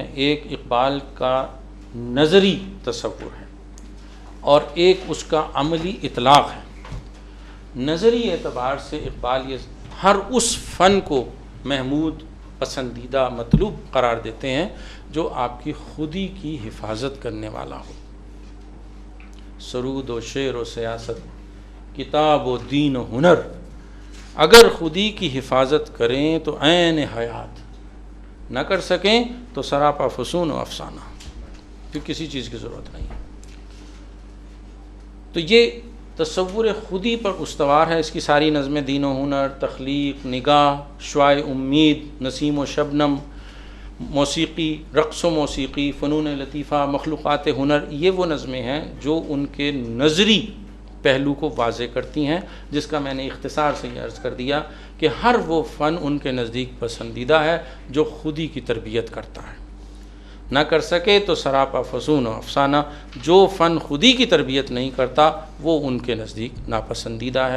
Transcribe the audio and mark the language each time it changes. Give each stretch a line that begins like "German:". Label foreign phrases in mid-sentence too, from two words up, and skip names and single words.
Urdu: ایک اقبال کا نظری تصور ہے، اور ایک اس کا عملی اطلاق ہے۔ نظری اعتبار سے اقبال یہ ہر اس فن کو محمود، پسندیدہ، مطلوب قرار دیتے ہیں جو آپ کی خودی کی حفاظت کرنے والا ہو۔ سرود و شعر و سیاست، کتاب و دین و ہنر، اگر خودی کی حفاظت کریں تو عین حیات، نہ کر سکیں تو سراپا فسون و افسانہ، پھر کسی چیز کی ضرورت نہیں۔ تو یہ تصور خودی پر استوار ہے۔ اس کی ساری نظمیں دین و ہنر، تخلیق، نگاہ، شعاع امید، نسیم و شبنم، موسیقی، رقص و موسیقی، فنون لطیفہ، مخلوقات ہنر، یہ وہ نظمیں ہیں جو ان کے نظری پہلو کو واضح کرتی ہیں، جس کا میں نے اختصار سے یہ عرض کر دیا کہ ہر وہ فن ان کے نزدیک پسندیدہ ہے جو خودی کی تربیت کرتا ہے، نہ کر سکے تو سراپا فسون و افسانہ، جو فن خودی کی تربیت نہیں کرتا وہ ان کے نزدیک ناپسندیدہ ہے۔